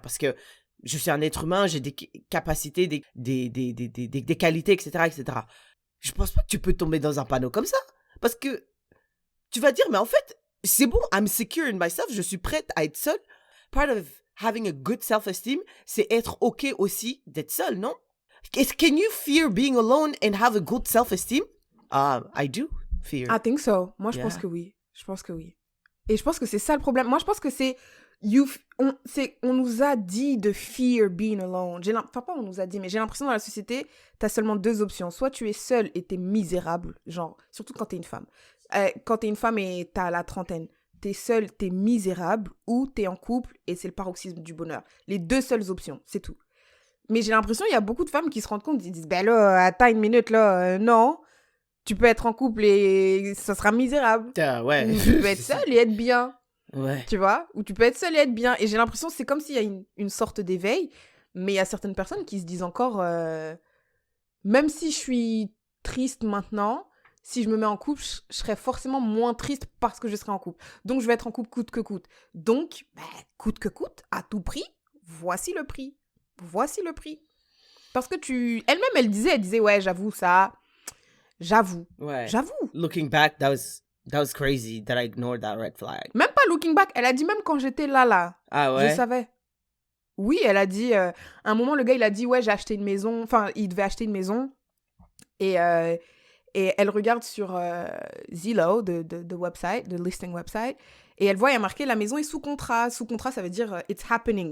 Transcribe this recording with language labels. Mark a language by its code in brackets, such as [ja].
[fr] Parce que je suis un être humain, j'ai des capacités, des qualités, etc., etc. Je pense pas que tu peux tomber dans un panneau comme ça. Parce que tu vas dire, mais en fait, c'est bon, [en] I'm secure in myself, [fr] je suis prête à être seule. [en] Part of having a good self-esteem, [fr] c'est être OK aussi d'être seule, non? [en] Can you fear being alone and have a good self-esteem? I do fear. I think so. [fr] Moi, je pense que oui. Je pense que oui. Et je pense que c'est ça le problème. Moi, je pense que c'est... On nous a dit de [en] fear being alone. [fr] Enfin, pas on nous a dit, mais j'ai l'impression dans la société, t'as seulement 2 options. Soit tu es seule et t'es misérable, genre, surtout quand t'es une femme. Quand t'es une femme et t'as la trentaine, t'es seule, t'es misérable, ou t'es en couple et c'est le paroxysme du bonheur. Les 2 seules options, c'est tout. Mais j'ai l'impression qu'il y a beaucoup de femmes qui se rendent compte, ils disent, ben là, attends une minute, là, non. Tu peux être en couple et ça sera misérable. Ouais. Ou tu peux être seule et être bien. Ouais. Tu vois? Ou tu peux être seule et être bien. Et j'ai l'impression que c'est comme s'il y a une sorte d'éveil, mais il y a certaines personnes qui se disent encore, même si je suis triste maintenant, si je me mets en couple, je serai forcément moins triste parce que je serai en couple. Donc, je vais être en couple coûte que coûte. Donc, coûte que coûte, à tout prix, voici le prix. Voici le prix. Parce que elle-même, elle disait, ouais, j'avoue ça. J'avoue. Ouais. J'avoue. [en] Looking back, that was crazy that I ignored that red flag. [fr] Même pas [en] looking back. [fr] Elle a dit même quand j'étais là. Ah ouais? Je savais. Oui, elle a dit... à un moment, le gars, il a dit, ouais, j'ai acheté une maison. Enfin, il devait acheter une maison. Et elle regarde sur [en] Zillow, the website, the listing website. [fr] Et elle voit, il y a marqué, la maison est sous contrat. Sous contrat, ça veut dire [en] it's happening.